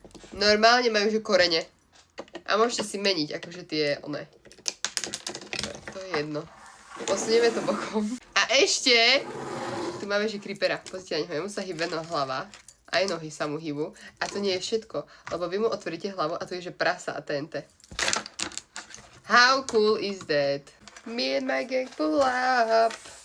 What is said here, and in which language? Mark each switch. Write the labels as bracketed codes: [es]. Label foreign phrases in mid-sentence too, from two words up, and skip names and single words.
[sk] Normálne majú že korene. A môžete si meniť, akože tie, one. To je jedno. Posunieme to bokom. A ešte, tu máme že creepera. Pozrite na neho, jemu sa hýbe hlava. Aj nohy sa mu hýbu. A to nie je všetko, lebo vy mu otvoríte hlavu a to je že prasa a TNT. [en] How cool is that? Me and my gang pull up.